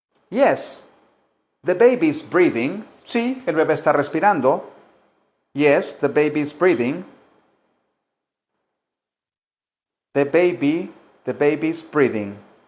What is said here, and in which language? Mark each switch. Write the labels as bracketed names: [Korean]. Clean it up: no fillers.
[English] Yes, the baby is breathing. [Spanish] Sí, el bebé está respirando. [English] Yes, the baby is breathing. The baby is breathing.